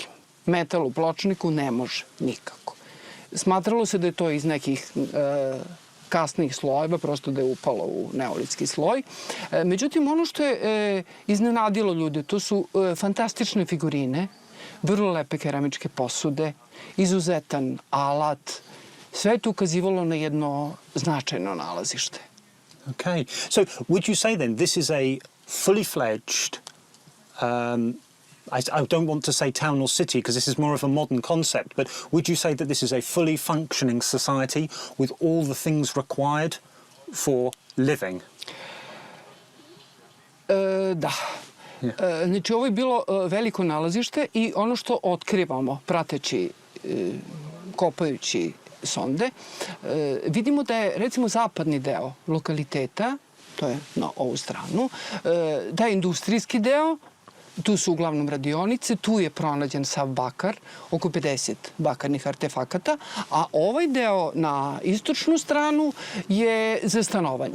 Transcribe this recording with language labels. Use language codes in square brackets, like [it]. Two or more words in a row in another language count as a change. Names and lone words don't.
[sr] Metal u Pločniku ne može nikako. Smatralo se da je to iz nekih kasnih slojeva, prosto da je upalo u neolitski sloj. Međutim, ono što je iznenadilo ljude, to su fantastične figurine, vrlo lepe keramičke posude, izuzetan alat. Sve je to ukazivalo na jedno značajno nalazište. [en] Okay. So would you say then this is a fully fledged, I don't want to say town or city because this is more of a modern concept, but would you say that this is a fully functioning society with all the things required for living? [sr] Da. Znači, ovo je bilo veliko nalazište i ono što otkrivamo prateći, kopajući sonde, vidimo da je, recimo, zapadni deo lokaliteta, to je na ovu stranu, da je industrijski deo, tu su uglavnom radionice, tu je pronađen sav bakar, oko 50 bakarnih artefakata, a ovaj deo na istočnu stranu je za stanovanje.